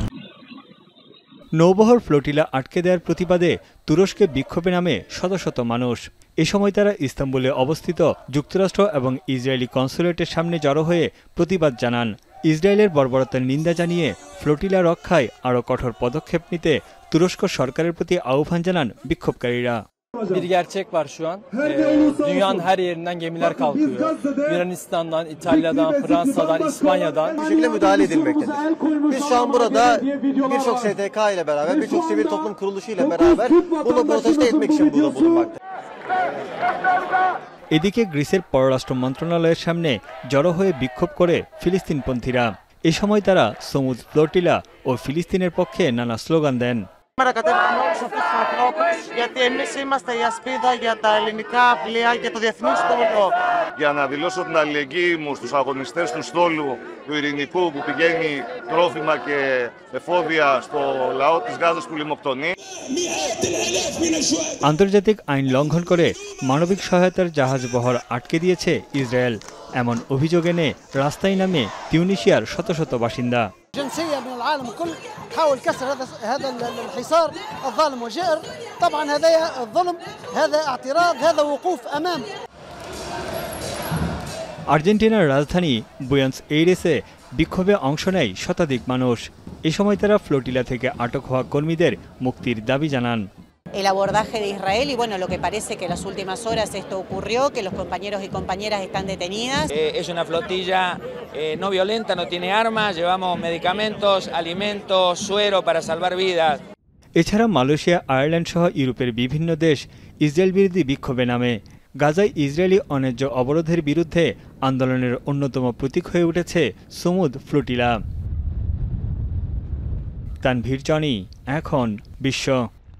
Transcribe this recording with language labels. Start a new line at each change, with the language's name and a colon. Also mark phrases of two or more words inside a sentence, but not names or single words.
Bangla: নৌবহর ফ্লোটিলা আটকে দেওয়ার প্রতিবাদে তুরস্কে বিক্ষোভে নামে শত শত মানুষ। এ সময় তারা ইস্তাম্বুলে অবস্থিত যুক্তরাষ্ট্র এবং ইসরায়েলি কনসুলেটের সামনে জড়ো হয়ে প্রতিবাদ জানান। ইসরায়েলের বর্বরতার নিন্দা জানিয়ে ফ্লোটিলা রক্ষায় আরও কঠোর পদক্ষেপ নিতে তুরস্ক সরকারের প্রতি আহ্বান জানান বিক্ষোভকারীরা।
Turkish: Bir gerçek var şu an. Dünyanın her yerinden gemiler kalkıyor. Yunanistan'dan, İtalya'dan, Fransa'dan, İspanya'dan. Bu şekilde müdahale edilmektedir. Biz şu an burada birçok STK ile beraber, birçok sivil toplum kuruluşu ile beraber bunu protesto etmek için burada bulunmakta.
Bangla: এদিকে গ্রিসের পররাষ্ট্র মন্ত্রণালয়ের সামনে জড়ো হয়ে বিক্ষোভ করে ফিলিস্তিনপন্থীরা। এ সময় তারা সমুদ ফ্লোটিলা ও ফিলিস্তিনের পক্ষে নানা স্লোগান দেন।
Greek: Γιατί εμείς είμαστε η ασπίδα για τα ελληνικά πλοία και το διεθνή στόλο. Για να δηλώσω την αλληλεγγύη μου στους αγωνιστές του στόλου του Ειρηνικού που πηγαίνει τρόφιμα και εφόδια στο λαό της Γάζας που λιμοκτονεί.
Bangla: আন্তর্জাতিক আইন লঙ্ঘন করে মানবিক সহায়তার জাহাজ বহর আটকে দিয়েছে ইসরায়েল। এমন অভিযোগ এনে রাস্তায় নামে তিউনিসিয়ার শত শত বাসিন্দা।
Arabic: جنسية من العالم الكل تحاول كسر هذا الحصار الظالم والجائر. طبعا هذا الظلم، هذا اعتراض، هذا وقوف أمام।
Bangla: আর্জেন্টিনার রাজধানী বুয়েন্স এইরেসে বিক্ষোভে অংশ নেয় শতাধিক মানুষ। এ সময় তারা ফ্লোটিলা থেকে আটক হওয়া কর্মীদের মুক্তির দাবি জানান।
Spanish: El abordaje de Israel y bueno, lo que parece que en las últimas horas esto ocurrió, que los compañeros y compañeras están detenidas. Es una flotilla no violenta, no tiene armas, llevamos medicamentos, alimentos, suero para salvar vidas.
Bangla: এছাড়া মালয়েশিয়া, আয়ারল্যান্ড সহ ইউরোপের বিভিন্ন দেশ ইসরায়েল বিরোধী বিক্ষোভে নামে। গাজায় ইসরায়েলি অন্যায্য অবরোধের বিরুদ্ধে আন্দোলনের অন্যতম প্রতীক হয়ে উঠেছে সমুদ ফ্লোটিলা। তানভীর জনি, এখন বিশ্ব।